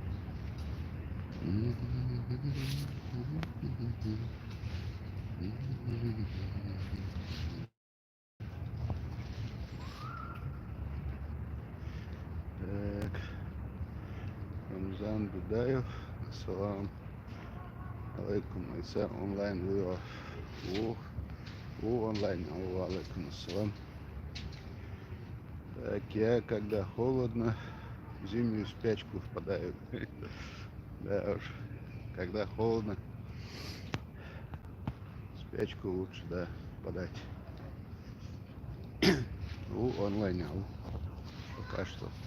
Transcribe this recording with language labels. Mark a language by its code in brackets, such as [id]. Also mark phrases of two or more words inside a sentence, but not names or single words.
[ru] Так. Рамзан Дудаев. [ar] السلام عليكم. [ru] Айса онлайн вывод. Онлайн. [ar] عليكم السلام. [ru] Так, я когда холодно, в зимнюю спячку впадаю. Да уж, когда холодно, спячку лучше, да, впадать. Онлайн, пока что.